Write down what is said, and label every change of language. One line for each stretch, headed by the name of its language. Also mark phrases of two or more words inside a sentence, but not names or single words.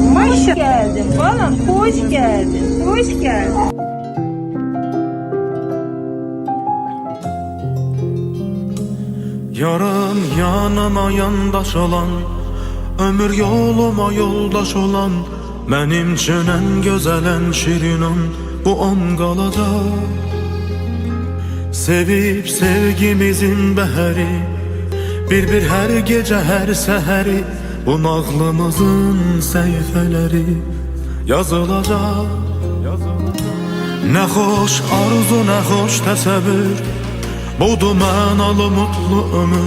Turkish: Maşallah geldin balam, hoş geldin, hoş geldin. Yaram yanıma yandaş olan, ömür yoluma yoldaş olan, benim için en güzel en şirin an bu an qalacaq.
Azerbaijani: Sevib sevgimizin bəhəri, bir hər gecə hər səhəri, bu nağlımızın səhifələri yazılacaq. Nə xoş arzu, nə xoş təsəvvür, budur mənalı mutlu ömür.